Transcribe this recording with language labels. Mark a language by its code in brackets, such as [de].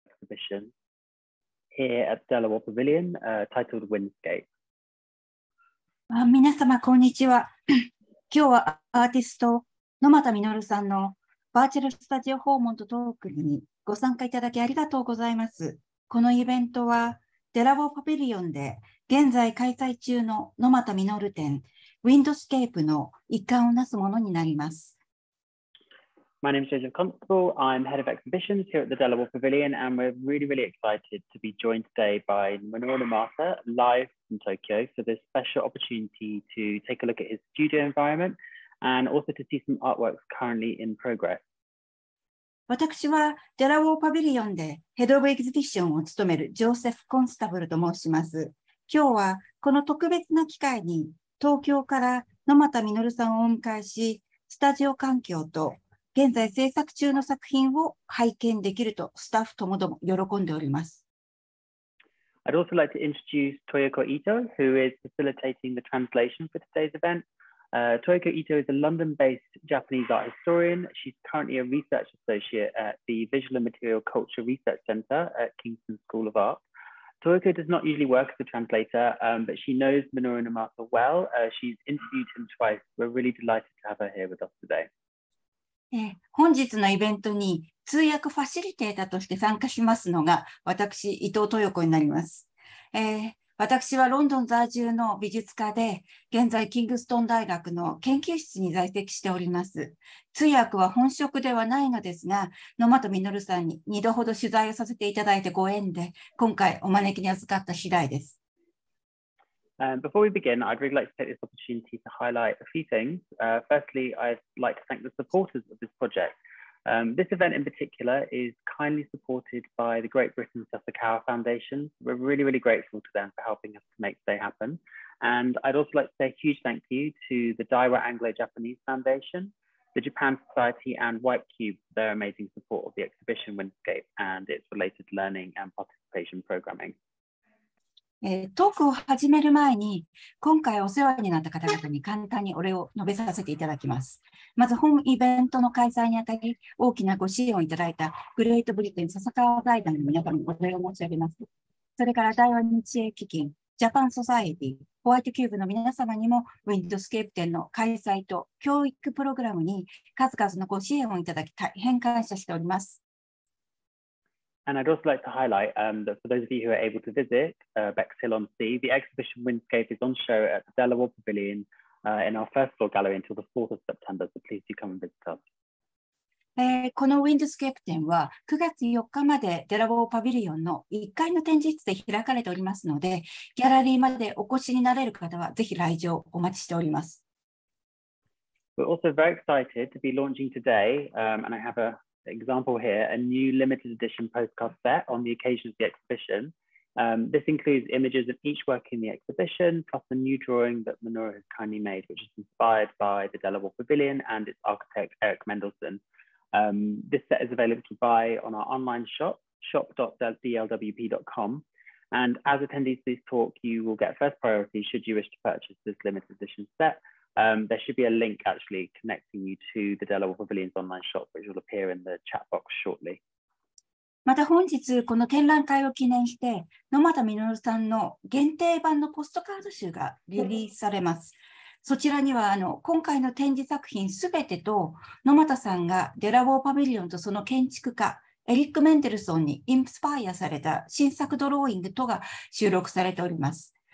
[en] exhibition here at the Warr Pavilion titled Windscape. [ja] 皆様、こんにちは。今日はアーティスト、野俣実さんのバーチャルスタジオ訪問とトークにご参加いただきありがとうございます。このイベントは、デラウォーパビリオンで現在開催中の野俣実展、ウィンドスケープの一環をなすものになります。 [en] My name is Joseph Constable. I'm head of exhibitions here at the Warr Pavilion, and we're really excited to be joined today by Minoru Nomata, live from Tokyo, for this special opportunity to take a look at his studio environment and also to see some artworks currently in progress. [ja] 私はデラウォーパビリオンでヘッドオブエキシビションを務めるジョーセフ・コンスタブルと申します。今日はこの特別な機会に東京から野俣実さんをお迎えし、スタジオ環境と現在制作中の作品を拝見できるとスタッフともども喜んでおります。 [en] I'd also like to introduce Toyoko Ito, who is facilitating the translation for today's event. Toyoko Ito is a London-based Japanese art historian. She's currently a research associate at the Visual and Material Culture Research Center at Kingston School of Art. Toyoko does not usually work as a translator, but she knows Minoru Nomata well. She's interviewed him twice. We're really delighted to have her here with us today. [ja] 本日のイベントに通訳ファシリテーターとして参加しますのが私、伊藤豊子になります。私はロンドン在住の美術家で、現在キングストン大学の研究室に在籍しております。通訳は本職ではないのですが、野俣実さんに2度ほど取材をさせていただいてご縁で、今回お招きに預かった次第です。 [en] Before we begin, I'd really like to take this opportunity to highlight a few things. Firstly, I'd like to thank the supporters of this project. This event in particular is kindly supported by the Great Britain Sagacho Foundation. We're really grateful to them for helping us to make today happen. And I'd also like to say a huge thank you to the Daiwa Anglo-Japanese Foundation, the Japan Society and White Cube for their amazing support of the exhibition Windscape and its related learning and participation programming. [ja] トークを始める前に、今回お世話になった方々に簡単にお礼を述べさせていただきます。まず、本イベントの開催にあたり、大きなご支援をいただいたグレートブリテン笹川財団の皆様にお礼を申し上げます。それから、大和日英基金、ジャパンソサエティ、ホワイトキューブの皆様にも、ウィンドスケープ展の開催と教育プログラムに数々のご支援をいただき、大変感謝しております。 [en] And I'd also like to highlight that for those of you who are able to visit Bexhill-on-Sea, the exhibition Windscape is on show at the Warr Pavilion in our first floor gallery until the 4th of September, so please do come and visit us. [ja] このウィンドスケープ展は9月4日までデラウォーパビリオンの1階の展示室で開かれておりますので、ギャラリーまでお越しになれる方はぜひ来場お待ちしております。 [en] We're also very excited to be launching today, and I have an example here, a new limited edition postcard set on the occasion of the exhibition. This includes images of each work in the exhibition, plus a new drawing that Minoru has kindly made, which is inspired by the Warr Pavilion and its architect, Eric Mendelsohn. This set is available to buy on our online shop, shop.dlwp.com. And as attendees to this talk, you will get first priority should you wish to purchase this limited edition set. There should be a link actually connecting you to the Warr Pavilion's online shop, which will appear in the chat box shortly. [ja] また本日、この展覧会を記念して、野俣実さんの限定版のポストカード集がリリースされます。そちらには今回の展示作品すべてと、野俣さんがデラウォーパビリオンとその建築家、エリック・メンデルソンにインスパイアされた新作ドローイングとが収録されております。